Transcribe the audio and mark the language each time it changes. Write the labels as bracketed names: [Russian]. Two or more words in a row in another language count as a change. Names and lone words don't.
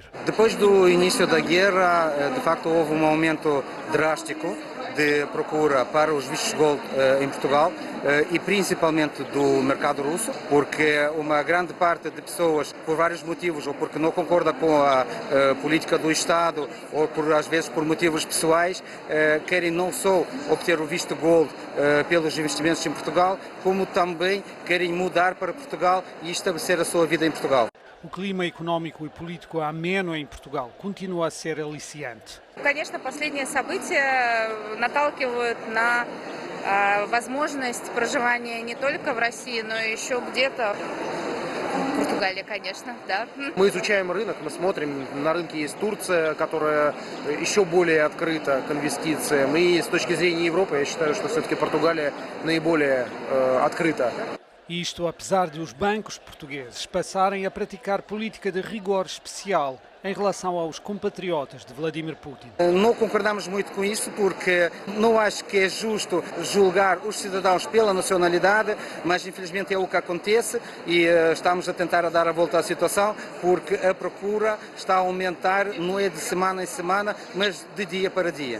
[Portuguese] Depois do início da guerra, de facto, houve um aumento drástico de procura para os vistos gold em Portugal e principalmente do mercado russo, porque uma grande parte de pessoas, por vários motivos, ou porque não concorda com a política do Estado, ou às vezes por motivos pessoais, querem não só obter o visto gold pelos investimentos em Portugal, como também querem mudar para Portugal e estabelecer a sua vida em Portugal. O clima económico и политику ameno em Portugal continua a ser aliciante. [Russian] Конечно, последние события наталкивают на возможность проживания не только в России, но и еще где-то в Португалии, конечно, да. Мы изучаем рынок, мы смотрим, на рынке есть Турция, которая еще более открыта к инвестициям. И с точки зрения Европы, я считаю, что все-таки Португалия наиболее открыта. [Portuguese] Isto apesar de os bancos portugueses passarem a praticar política de rigor especial em relação aos compatriotas de Vladimir Putin. Não concordamos muito com isso porque não acho que é justo julgar os cidadãos pela nacionalidade, mas infelizmente é o que acontece e estamos a tentar dar a volta à situação porque a procura está a aumentar, não é de semana em semana, mas de dia para dia.